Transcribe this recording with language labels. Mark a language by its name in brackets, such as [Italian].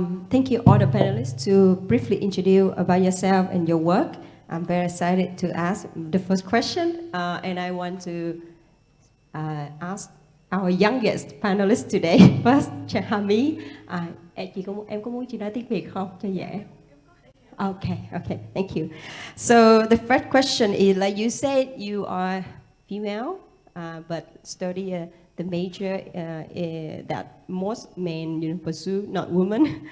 [English] Thank you all the panelists to briefly introduce about yourself and your work. I'm very excited to ask the first question, and I want to ask our youngest panelist today. First, Chahami. [Vietnamese] Em có muốn chị nói tiếng Việt không cho dễ? [English] Okay, thank you. So the first question is, like you said, you are female, but study the major that most men pursue, not women.